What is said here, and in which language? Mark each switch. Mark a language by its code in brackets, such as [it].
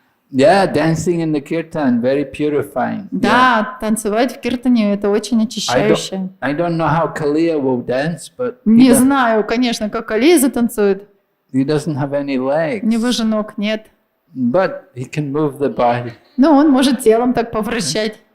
[en] Yeah, dancing in the kirtan, very purifying. [ru] Да, танцевать в киртане это очень очищающе. [en] I don't know how Kaliya will dance, but [ru] Не знаю, конечно, как Калия затанцует. [en] he doesn't have any [ru] У него [en] legs. [ru] же ног нет. [en] But he can move the body, [ru] Но он может телом так повращать,